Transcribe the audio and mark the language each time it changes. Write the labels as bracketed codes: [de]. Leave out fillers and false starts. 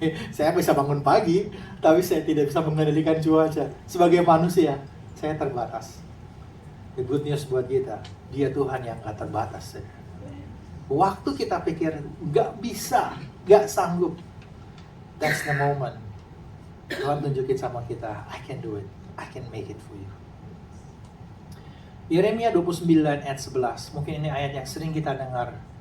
[id] Saya bisa bangun pagi, tapi saya tidak bisa mengendalikan cuaca. Sebagai manusia, saya terbatas. [en] The good news [id] buat kita, Dia Tuhan yang gak terbatas. Waktu kita pikir gak bisa, gak sanggup, [en] that's the moment [id] Tuhan tunjukin sama kita, [en] I can do it, I can make it for you. [id] Yeremia 29 ayat 11, mungkin ini ayat yang sering kita dengar.